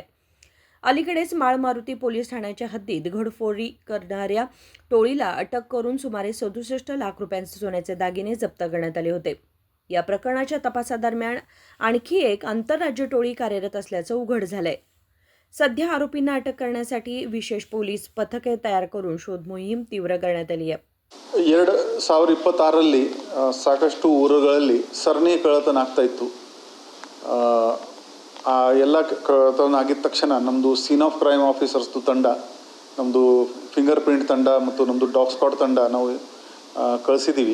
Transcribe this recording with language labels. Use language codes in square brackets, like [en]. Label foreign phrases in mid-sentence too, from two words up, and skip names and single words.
[mr] अलीकडेच माळमारुती पोलीस ठाण्याच्या हद्दीत घरफोडी करणाऱ्या टोळीला अटक करून सुमारे 67 लाख रुपयांचे सोन्याचे दागिने जप्त करण्यात आले होते. या प्रकरणाच्या तपासादरम्यान आणखी एक आंतरराज्य टोळी कार्यरत असल्याचं उघड झालंय. सध्या आरोपींना अटक करण्यासाठी विशेष पोलीस पथके तयार करून शोध मोहीम तीव्र करण्यात आली आहे. [kn] 2026ರಲ್ಲಿ ಸಾಕಷ್ಟು ಊರುಗಳಲ್ಲಿ ಸರಣಿ ಕಳ್ಳತನ ಆಗ್ತಾ ಇತ್ತು. ಆ ಎಲ್ಲ ಕಳ್ಳತನ ಆಗಿದ ತಕ್ಷಣ ನಮ್ಮದು [en] scene of crime [kn] ಆಫೀಸರ್ಸ್ದು ತಂಡ, ನಮ್ಮದು [en] finger print [kn] ತಂಡ ಮತ್ತು ನಮ್ಮದು [en] dog squad [kn] ತಂಡ ನಾವು ಕಳಿಸಿದ್ದೀವಿ.